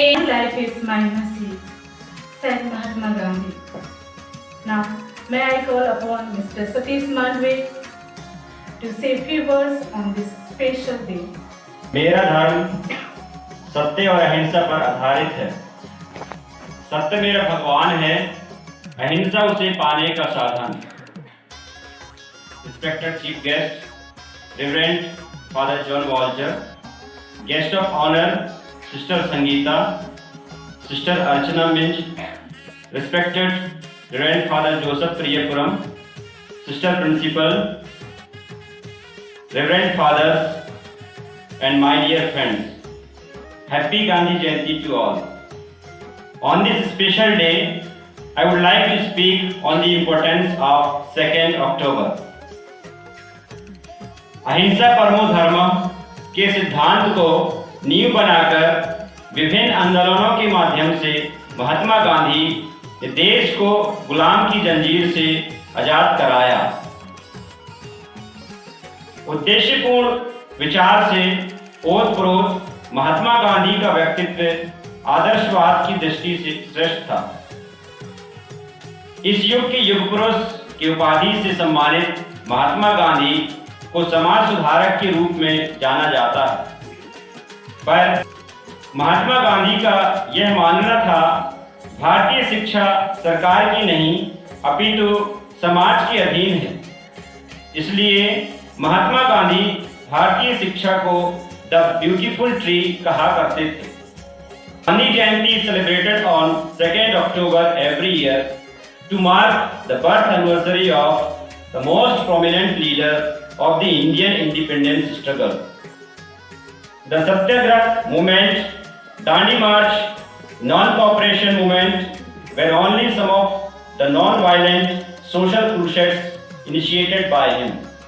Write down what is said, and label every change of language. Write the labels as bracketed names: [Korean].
[English] Life is my nasiib, said Mahatma Gandhi. Now, may I call upon Mr. Satish Mandve to say few words on this special day. [Hindi] मेरा धर्म सत्य और अहिंसा पर आधारित है। सत्य मेरा भगवान है, अहिंसा उसे पाने का साधन। [English] Respected Chief Guest, Reverend Father John Walter, Guest of Honor Sister Sangeeta, Sister Archana Minj, Respected Reverend Father Joseph Priyapuram, Sister Principal, Reverend Fathers, and my dear friends, Happy Gandhi Jayanti to all. On this special day, I would like to speak on the importance of 2nd October. [Hindi] अहिंसा परमो धर्म के सिद्धांत को नींव बनाकर विभिन्न आंदोलनों के माध्यम से महात्मा गांधी ने देश को गुलाम की जंजीर से आजाद कराया। उद्देश्यपूर्ण विचार से ओतप्रोत महात्मा गांधी का व्यक्तित्व आदर्शवाद की दृष्टि से श्रेष्ठ था। इस युग के युग पुरुष की उपाधि से सम्मानित महात्मा गांधी को समाज सुधारक के रूप में जाना जाता है, पर महात्मा गांधी का यह मानना था भारतीय शिक्षा सरकार की नहीं अपितु समाज के अधीन है। इसलिए महात्मा गांधी भारतीय शिक्षा को [English] the beautiful tree [Hindi] कहा करते थे। [English] Gandhi Jayanti is celebrated on 2nd October every year to mark the birth anniversary of the most prominent leader of the Indian independence struggle. The Satyagraha movement, Dandi March, non-cooperation movement were only some of the non-violent social crusades initiated by him.